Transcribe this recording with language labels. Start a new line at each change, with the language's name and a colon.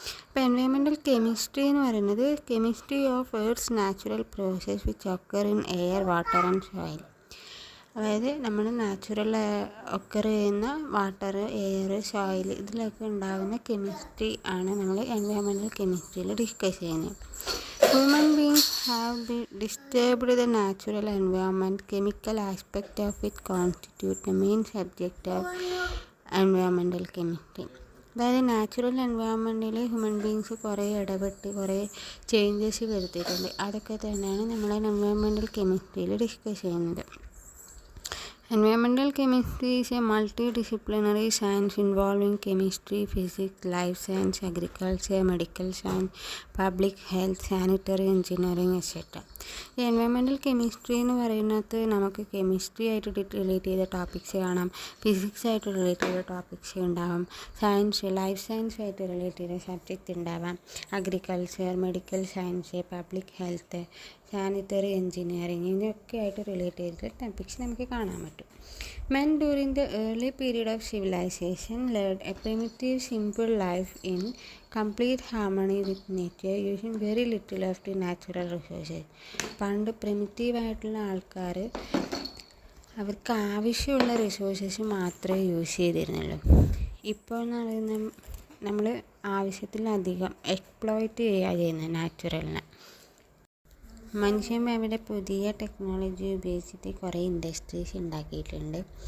Malayalam: ഇപ്പോൾ environmental chemistry എന്ന് പറയുന്നത്
English: Chemistry of earth's natural process which occur in air, water and soil.
Malayalam: അതായത് നമ്മൾ നാച്ചുറൽ ഒക്കർ ചെയ്യുന്ന വാട്ടർ, എയർ, സോയിൽ ഇതിലൊക്കെ ഉണ്ടാകുന്ന കെമിസ്ട്രി ആണ് നമ്മൾ എൻവയോൺമെൻറ്റൽ കെമിസ്ട്രിയിൽ ഡിസ്കസ് ചെയ്യുന്നത്.
English: Human beings have disturbed the natural environment. Chemical aspect of it constitute the main subject of environmental chemistry.
Malayalam: അതായത് natural എൻവയോൺമെൻറ്റിൽ human beings കുറേ ഇടപെട്ട് കുറേ ചേഞ്ചസ് വരുത്തിയിട്ടുണ്ട്. അതൊക്കെ തന്നെയാണ് നമ്മൾ എൻവയോൺമെൻറ്റൽ കെമിസ്ട്രിയിൽ ഡിസ്കസ് ചെയ്യുന്നത്.
English: Environmental chemistry is a multidisciplinary science involving chemistry, physics, life science, agriculture, medical science, public health, sanitary engineering, etc.
Malayalam: ഈ എൻവയോൺമെൻറ്റൽ കെമിസ്ട്രി എന്ന് പറയുന്നത് നമുക്ക് കെമിസ്ട്രി ആയിട്ട് റിലേറ്റ് ചെയ്ത ടോപ്പിക്സ് കാണാം, ഫിസിക്സ് ആയിട്ട് റിലേറ്റ് ചെയ്ത ടോപ്പിക്സ് ഉണ്ടാവാം, സയൻസ്, ലൈഫ് സയൻസ് ആയിട്ട് റിലേറ്റ് ചെയ്ത സബ്ജക്റ്റ് ഉണ്ടാവാം, agriculture, medical science, public health, sanitary engineering, ഇതൊക്കെ ആയിട്ട് റിലേറ്റ് ചെയ്തിട്ട് ടോപ്പിക്സ് നമുക്ക് കാണാൻ പറ്റും.
English: Men during the early period of civilization led a primitive, simple life in complete harmony with nature, using very little of the natural resources.
Malayalam: പണ്ട് പ്രിമിറ്റീവായിട്ടുള്ള ആൾക്കാർ അവർക്ക് ആവശ്യമുള്ള റിസോഴ്സസ് മാത്രമേ യൂസ് ചെയ്തിരുന്നുള്ളൂ. ഇപ്പോൾ എന്ന് പറയുന്നത് നമ്മൾ ആവശ്യത്തിലധികം എക്സ്പ്ലോയിറ്റ് ചെയ്യുക ചെയ്യുന്നത് നാച്ചുറലിനെ. മനുഷ്യൻ അവിടെ പുതിയ ടെക്നോളജി ഉപയോഗിച്ചിട്ട് കുറേ ഇൻഡസ്ട്രീസ് ഉണ്ടാക്കിയിട്ടുണ്ട്.